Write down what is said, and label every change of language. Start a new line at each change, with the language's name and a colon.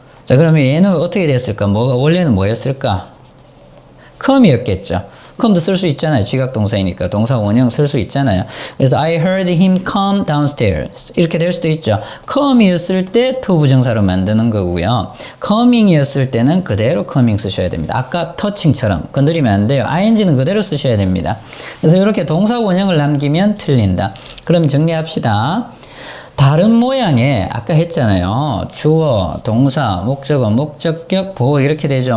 Korean: 자, 그러면 얘는 어떻게 됐을까? 원래는 뭐였을까? come이었겠죠. come도 쓸 수 있잖아요. 지각동사이니까. 동사 원형 쓸 수 있잖아요. 그래서
English: I heard him come downstairs.
Korean: 이렇게 될 수도 있죠. come이었을 때 to 부정사로 만드는 거고요. coming이었을 때는 그대로 coming 쓰셔야 됩니다. 아까 touching처럼 건드리면 안 돼요. ing는 그대로 쓰셔야 됩니다. 그래서 이렇게 동사 원형을 남기면 틀린다. 그럼 정리합시다. 다른 모양의 아까 했잖아요. 주어, 동사, 목적어, 목적격, 보호 이렇게 되죠.